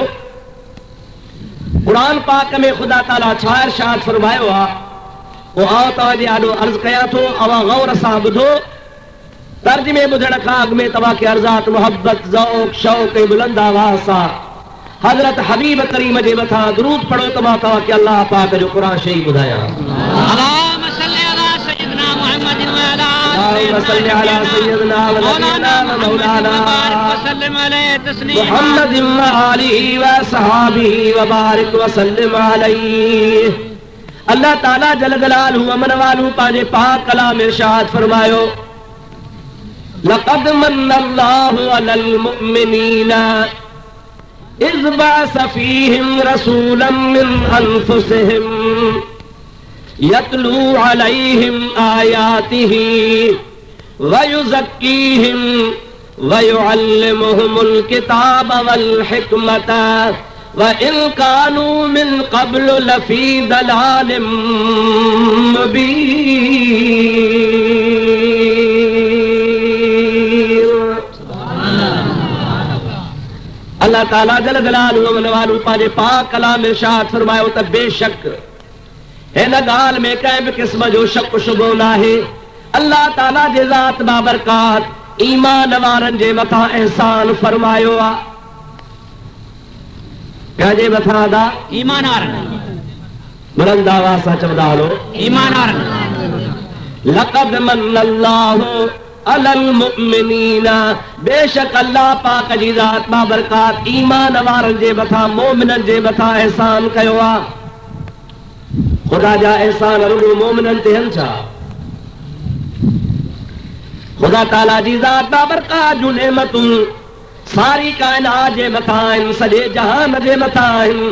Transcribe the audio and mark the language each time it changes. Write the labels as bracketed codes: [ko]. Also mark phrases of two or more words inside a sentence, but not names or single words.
[sd] क़ुरान पाक में ख़ुदा ताला छा इरशाद फरमायो आहे, उहो आउं तव्हांजे आॾो अर्ज़ कयां थो, अव्हां गौर सां ॿुधो। तर्जुमे ॿुधण खां अॻु में तव्हांखे अर्ज़ात मोहब्बत, ज़ौक़, शौक़ ऐं बुलंद आवाज़ सां हज़रत हबीब करीम जे मथां दुरूद पढ़ो त मां तव्हांखे अल्लाह पाक जो क़ुरान शरीफ़ ॿुधायां। [ar] اللهم صل على سيدنا محمد و على اللهم صل على سيدنا و نبينا و مولانا محمد و آله و صحبه و بارك و سلم عليه. [sd] अल्लाह ताला [ar] جل جلاله عم نواله [sd] पंहिंजे पाक कलाम इरशाद फरमायो, [ar] لقد من الله على المؤمنين إذ بعث فيهم رسولا من أنفسهم يتلو عليهم آياته و يزكيهم و يعلمهم الكتاب و الحكمة و إن كانوا من قبل لفي ضلال مبين. [sd] अल्लाह ताला [ar] جل جلاله و نواله [sd] पांजे पाक कलाम इरशाद फरमायो त बेशक हिन ॻाल्हि में कंहिं बि क़िस्म जो शक शुबो नाहे। अल्लाह ताला जे ज़ात बाबरकात ईमान वारनि जे मथां एहसान फरमायो आहे। कंहिंजे मथां दा ईमान वारनि बुलंद आवाज़ सां चवंदा हलो ईमान वारनि। [ar] لقد من الله على المؤمنين, [sd] बेशक अल्लाह पाक जी ज़ात बाबरकात ईमान वारनि जे मथां मोमिननि जे मथां एहसान कयो आहे। खुदा जा एहसान रुगो मोमिननि ते आहिनि छा? खुदा ताला जी ज़ात बाबरकात जूं नेमतूं सारी काइनात जे मथां आहिनि, सॼे जहान जे मथां आहिनि।